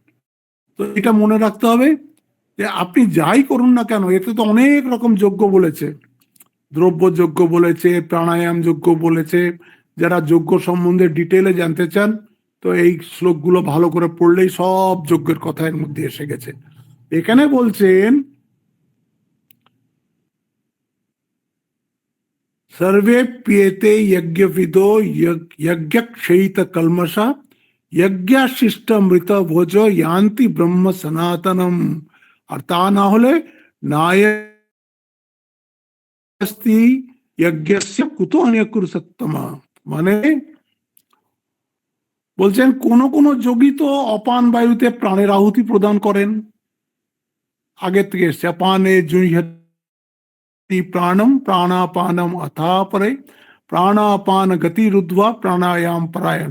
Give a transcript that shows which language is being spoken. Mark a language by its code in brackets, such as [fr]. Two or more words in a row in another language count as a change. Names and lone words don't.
[bn] তো এটা মনে রাখতে হবে যে আপনি যাই করুন না কেন, এতে তো অনেক রকম যজ্ঞ বলেছে, দ্রব্য যজ্ঞ বলেছে, প্রাণায়াম যজ্ঞ বলেছে। যারা যজ্ঞ সম্বন্ধে ডিটেলে জানতে চান তো এই শ্লোকগুলো ভালো করে পড়লেই সব যজ্ঞের কথা এর মধ্যে এসে গেছে। এখানে বলছেন [sa] सर्वे पियते यज्ञविदो यज्ञक्षयित कल्मषा यज्ञशिष्ट मृत भोजो यान्ति ब्रह्म सनातनम। [bn] আর তা না হলে [sa] নায়স্তি যজ্ঞস্য কুতো অন্যকুরুসত্তমা। [bn] মানে বলছেন কোন কোন যোগী তো অপান বায়ুতে প্রাণের আহুতি প্রদান করেন। আগে থেকে এসছে [sa] অপানে জুহ্যতি প্রাণম প্রাণাপানম অথাপরে প্রাণাপান গতি রুদ্ধা প্রাণায়াম পরায়ণ।